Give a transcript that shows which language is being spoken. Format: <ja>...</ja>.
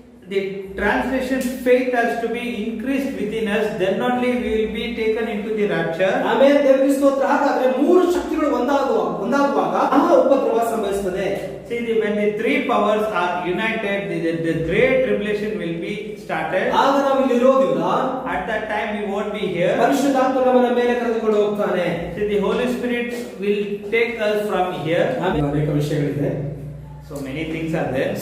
<en>The translation faith has to be increased within us, then only we will be taken into the rapture.</en> <kn>ಆಮೇಲೆ ದೇವರಿಗೆ ಸ್ತೋತ್ರ. ಹಾಗಾದ್ರೆ ಮೂರು ಶಕ್ತಿಗಳು ಒಂದಾಗುವಾಗ ಆ ಉಪದ್ರವ ಸಂಭವಿಸುತ್ತದೆ.</kn> <en>See, when the three powers are united, the great tribulation will be started.</en> <kn>ಆಗ ನಾವು ಇಲ್ಲಿ ಇರೋದಿಲ್ಲ.</kn> <en>At that time we won't be here.</en> <kn>ಪರಿಶುದ್ಧಾತ್ಮ ನಮ್ಮನ್ನ ಮೇಲೆ ಕರೆದುಕೊಂಡು ಹೋಗ್ತಾನೆ.</kn> <en>See, the Holy Spirit will take us from here.</en> <kn>ಅನೇಕ ವಿಷಯಗಳಿದೆ.</kn> <en>So many things are there.</en>